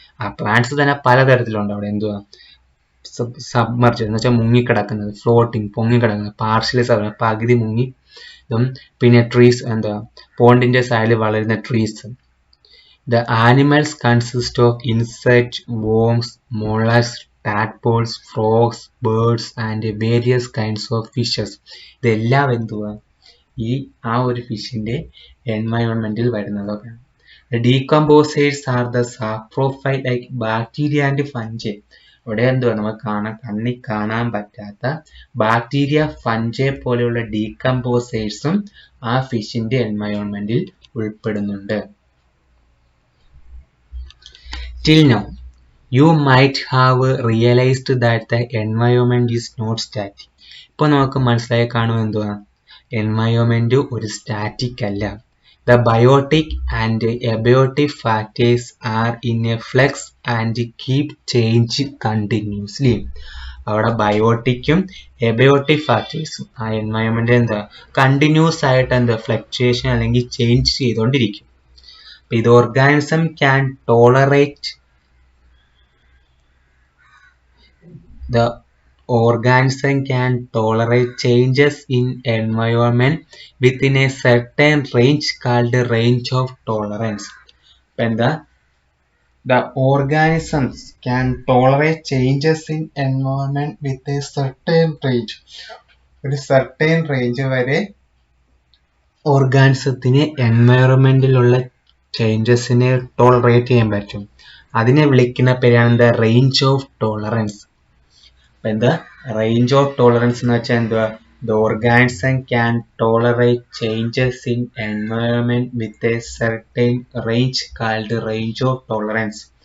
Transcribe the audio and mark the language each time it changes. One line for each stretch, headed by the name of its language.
Malayalam: ആ പ്ലാന്റ്സ് തന്നെ പലതരത്തിലുണ്ട്. അവിടെ എന്തുവാ സബ്മർജ് എന്ന് വെച്ചാൽ മുങ്ങിക്കിടക്കുന്നത്, ഫ്ലോട്ടിങ് പൊങ്ങിക്കിടക്കുന്നത്, പാർഷ്യലി സബ്മർജ് പകുതി മുങ്ങി, പിന്നെ ട്രീസ് എന്താ പോണ്ടിന്റെ സൈഡിൽ വളരുന്ന trees.
English: The animals consist of insects, worms, mollusks, tadpoles, frogs, birds and various kinds of fishes.
Malayalam: ഇതെല്ലാം എന്തുവാ ഈ ആ ഒരു ഫിഷിന്റെ എൻവയോൺമെന്റിൽ വരുന്നതൊക്കെ.
English: The decomposers are the saprophyte like bacteria and fungi.
Malayalam: ഇവിടെ എന്തുവാ നമുക്ക് കണ്ണിൽ കാണാൻ പറ്റാത്ത ബാക്ടീരിയ, ഫഞ്ചെ പോലെയുള്ള ഡീകമ്പോസേഴ്സും ആ ഫിഷിന്റെ എൻവയോൺമെന്റിൽ ഉൾപ്പെടുന്നുണ്ട്.
English: Till now, you might have realized that the environment is not static.
Malayalam: ഇപ്പോൾ നമുക്ക് മനസ്സിലായി കാണും എന്തുവാ എൻവയോൺമെന്റ് ഒരു സ്റ്റാറ്റിക് അല്ല.
English: The biotic and abiotic factors are in a flux and keep change continuously.
Malayalam: അവിടെ ബയോട്ടിക്കും എബയോട്ടിക് ഫാക്ടേഴ്സും ആ എൻവയോൺമെന്റ് എന്താ കണ്ടിന്യൂസ് ആയിട്ട് എന്താ ഫ്ലക്ച്വേഷൻ അല്ലെങ്കിൽ ചേഞ്ച് ചെയ്തുകൊണ്ടിരിക്കും.
English: ഇത് organism can tolerate the organism can tolerate changes in environment within a certain range called range of tolerance. The organisms can tolerate changes in environment with a certain range.
Malayalam: ഒരു certain range വരെ ഓർഗാനിസത്തിന് എൻവയോൺമെന്റിലുള്ള ചേഞ്ചസിനെ tolerate ചെയ്യാൻ പറ്റും. അതിനെ വിളിക്കുന്ന പേരാണ്
English: The range of tolerance. എന്താ range of tolerance
Malayalam: എന്ന് വെച്ചാൽ എന്തുവാ
English: The organism can tolerate changes in environment with a certain range called range of tolerance.